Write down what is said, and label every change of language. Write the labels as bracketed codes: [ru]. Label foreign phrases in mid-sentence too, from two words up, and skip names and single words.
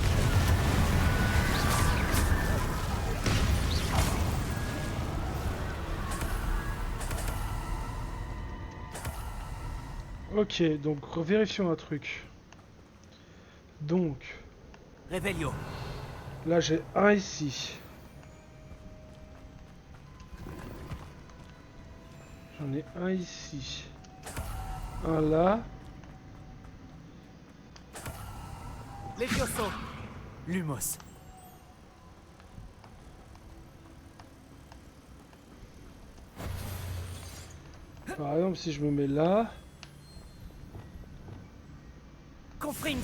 [fr] Ok, donc vérifions un truc. Donc, Revelio. là j'ai un ici. J'en ai un ici. Un là. Levioso. Lumos. Par exemple, si je me mets là. Confringo.